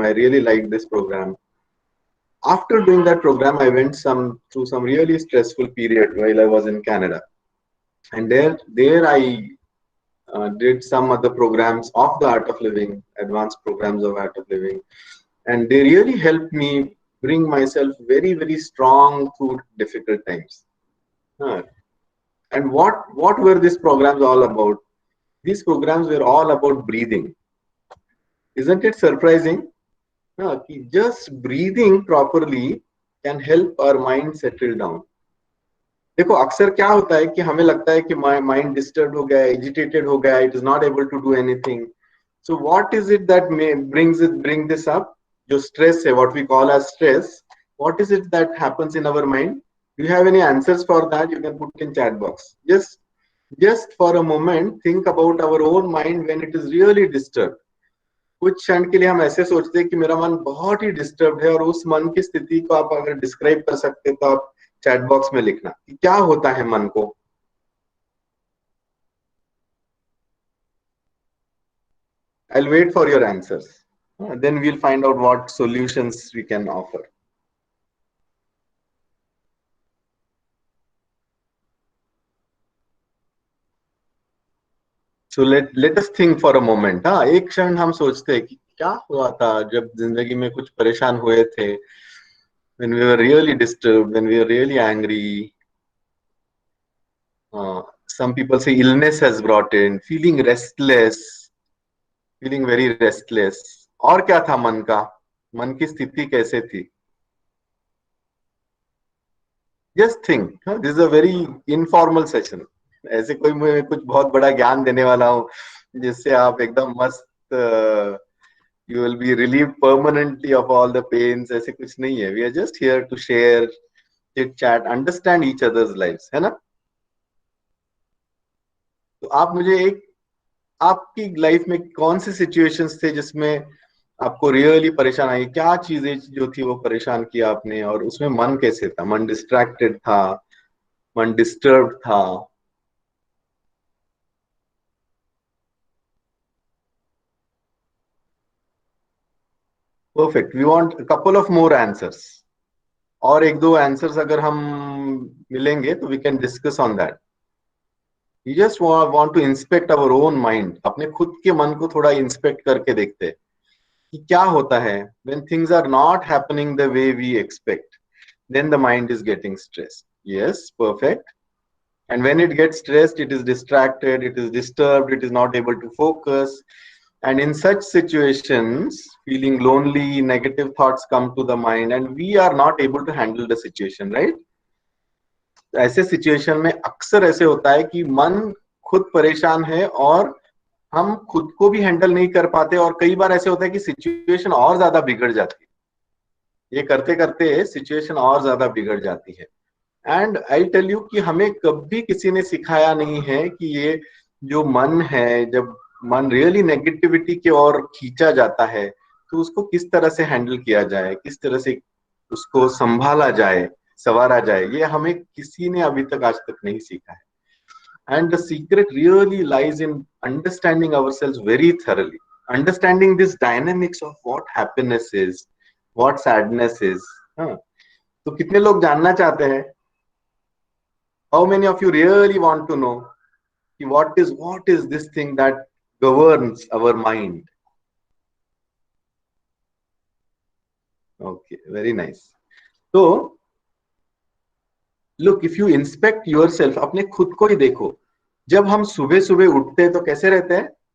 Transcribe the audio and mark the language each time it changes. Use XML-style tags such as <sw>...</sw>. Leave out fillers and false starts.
<en>I really liked this program. After doing that program, I went through some really stressful period while I was in Canada, and there I did some other programs of the Art of Living, advanced programs of Art of Living, and they really helped me bring myself very, very strong through difficult times. And what were these programs all about? These programs were all about breathing. Isn't it surprising? Just breathing properly can help our mind settle down.</en> <hi>देखो अक्सर क्या होता है कि हमें लगता है कि माइंड डिस्टर्ब हो गया, एजिटेटेड हो गया,</hi> <en>It is not able to do anything. So what is it that bring this up?</en> <hi>जो स्ट्रेस है,</hi> <en>What we call as stress, what is it that happens in our mind? Do you have any answers for that? You can put in chat box. just for a moment think about our own mind when it is really disturbed.</en> <hi>कुछ क्षण के लिए हम ऐसे सोचते हैं कि मेरा मन बहुत ही डिस्टर्ब है, और उस मन की स्थिति को आप अगर डिस्क्राइब कर सकते तो आप चैट बॉक्स में लिखना कि क्या होता है मन को.</hi> <en>I'll wait for your answers. Then we'll find out what solutions we can offer. So let us think for a moment.</en> <hi>हाँ, एक क्षण हम सोचते हैं कि क्या हुआ था जब जिंदगी में कुछ परेशान हुए थे.</hi> <en>When we were really disturbed, when we were really angry. Some people say illness has brought in, feeling restless, feeling very restless.</en> <hi>और क्या था मन का? मन की स्थिति कैसे थी?</hi> <en>Just think. This is a very informal session.</en> <hi>ऐसे कोई मैं कुछ बहुत बड़ा ज्ञान देने वाला हूँ जिससे आप एकदम मस्त</hi> <en>you will be relieved permanently of all the pains.</en> <hi>ऐसे कुछ नहीं है.</hi> <en>We are just here to share, chit chat, understand each other's lives,</en> <hi>है ना? तो आप मुझे आपकी लाइफ में कौन से सिचुएशंस थे जिसमें आपको रियली परेशान आई? क्या चीजें जो थी वो परेशान किया आपने, और उसमें मन कैसे था? मन डिस्ट्रैक्टेड था, मन डिस्टर्ब था?</hi> <en>perfect, we want a couple of more answers,</en> <hi>और एक दो आंसर्स अगर हम मिलेंगे तो</hi> <en>We can discuss on that. You just want to inspect our own mind,</en> <hi>अपने खुद के मन को थोड़ा इंस्पेक्ट करके देखते हैं कि क्या होता है</hi> <en>When things are not happening the way we expect, then the mind is getting stressed. Yes, perfect. And when it gets stressed, it is distracted, it is disturbed, it is not able to focus. And in such situations, feeling lonely, negative thoughts come to the mind, and we are not able to handle the situation, right?</en> <hi>ऐसे situation में अक्सर ऐसे होता है कि मन खुद परेशान है और हम खुद को भी हैंडल नहीं कर पाते, और कई बार ऐसे होता है कि सिचुएशन और ज्यादा बिगड़ जाती है। ये करते करते सिचुएशन और ज्यादा बिगड़ जाती है।</hi> <en>and I tell you</en> <hi>कि हमें कभी किसी ने सिखाया नहीं है कि ये जो मन है, जब मन रियली नेगेटिविटी की ओर खींचा जाता है तो उसको किस तरह से हैंडल किया जाए, किस तरह से उसको संभाला जाए, संवारा जाए, ये हमें किसी ने अभी तक आज तक नहीं सीखा है।</hi> <en>And the secret really lies in understanding ourselves very thoroughly, understanding this dynamics of what happiness is, what sadness is.</en> <hi>तो कितने लोग जानना चाहते हैं?</hi> <en>How many of you really want to know what is this thing that governs our mind? Okay, very nice. So look, if you inspect yourself,</en> <hi>अपने खुद को ही देखो। जब हम सुबह सुबह उठते हैं तो कैसे रहते हैं?</hi>